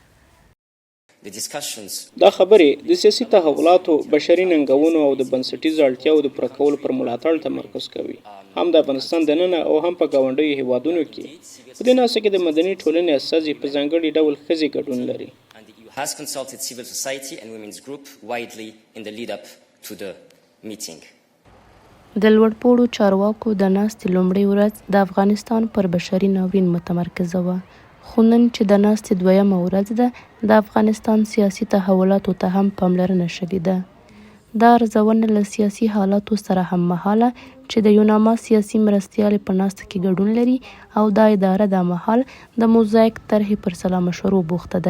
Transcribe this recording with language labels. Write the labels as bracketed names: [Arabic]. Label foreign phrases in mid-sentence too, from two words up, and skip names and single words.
[Pashto] دا خبرې د سیاسي تحولاتو، بشري ننګونو او د بنسټیزو اړتیاوو د پوره کولو پر ملاتړ تمرکز کوي، هم د افغانستان دننه او هم په ګاونډیو هیوادونو کې. په دې ناسته کې د مدني ټولنې استازي په ځانګړي ډول ښځې ګډون لري. [English] has consulted civil society and women's group widely in the lead up to the meeting. [Pashto] د لوړپوړو چارواکو د ناستې لومړۍ ورځ د افغانستان پر بشري ناورین متمرکزه وه، خو نن چې د ناستې دویمه ورځ ده، د افغانستان سیاسي تحولاتو ته هم پاملرنه شوې ده. دا ارزونه له سیاسي حالاتو سره هم مهاله چې د یوناما سیاسي مرستیالې په ناسته کې ګډون لري او دا اداره دا مهال د موزاییک طرحې پر سلا مشورو بوخته ده.